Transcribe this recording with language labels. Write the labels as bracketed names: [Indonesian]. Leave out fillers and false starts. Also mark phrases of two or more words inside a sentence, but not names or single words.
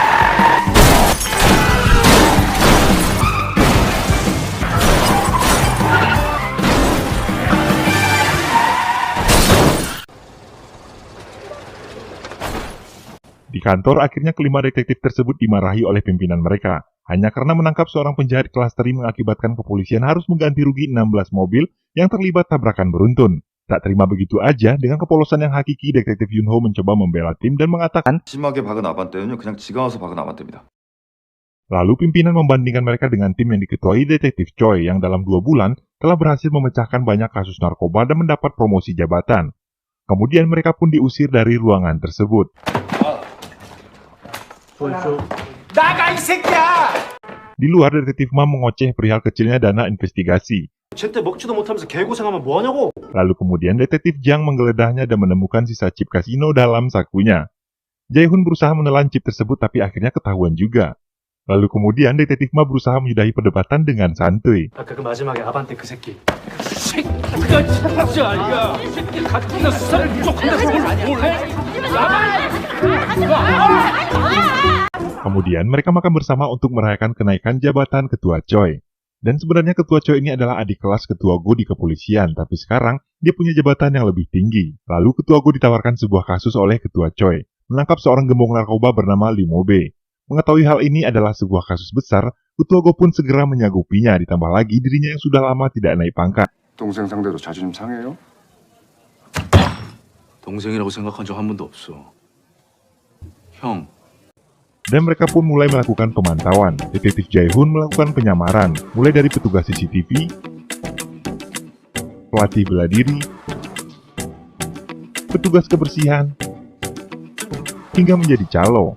[Indonesian] Di kantor, akhirnya kelima detektif tersebut dimarahi oleh pimpinan mereka, hanya karena menangkap seorang penjahat kelas teri mengakibatkan kepolisian harus mengganti rugi 16 mobil yang terlibat tabrakan beruntun. Tak terima begitu aja, dengan kepolosan yang hakiki, detektif Young-ho mencoba membela tim dan mengatakan, [Korean] 심하게 박은 아반떼는요 그냥 지가 와서 박은 아반떼입니다. [Indonesian] lalu pimpinan membandingkan mereka dengan tim yang diketuai detektif Choi yang dalam 2 bulan telah berhasil memecahkan banyak kasus narkoba dan mendapat promosi jabatan. Kemudian mereka pun diusir dari ruangan tersebut. Di luar, detektif Ma mengoceh perihal kecilnya dana investigasi. [Korean] 제때 먹지도 못하면서 개고생하면 뭐하냐고. [Indonesian] Lalu kemudian detektif Jiang menggeledahnya dan menemukan sisa chip kasino dalam sakunya. Jae-hoon berusaha menelan chip tersebut tapi akhirnya ketahuan juga. Lalu kemudian detektif Ma berusaha menyudahi perdebatan dengan santuy. [Korean] 아까 그 마지막에 아반떼 그 새끼. 새끼가 진짜 야. 이 새끼 가뜩이나 수사를 부족한다고 뭘 해? [Indonesian] Kemudian mereka makan bersama untuk merayakan kenaikan jabatan Ketua Choi. Dan sebenarnya Ketua Choi ini adalah adik kelas Ketua Go di kepolisian, tapi sekarang dia punya jabatan yang lebih tinggi. Lalu Ketua Go ditawarkan sebuah kasus oleh Ketua Choi, menangkap seorang gembong narkoba bernama Limo B. Mengetahui hal ini adalah sebuah kasus besar, Ketua Go pun segera menyanggupinya, ditambah lagi dirinya yang sudah lama tidak naik pangkat. [Korean] 동생 상대로 자존심 상해요? 동생이라고 생각한 적 한 번도 없어. 형, [Indonesian] Dan mereka pun mulai melakukan pemantauan. Detektif Jae-hoon melakukan penyamaran, mulai dari petugas CCTV, pelatih bela diri, petugas kebersihan, hingga menjadi calo.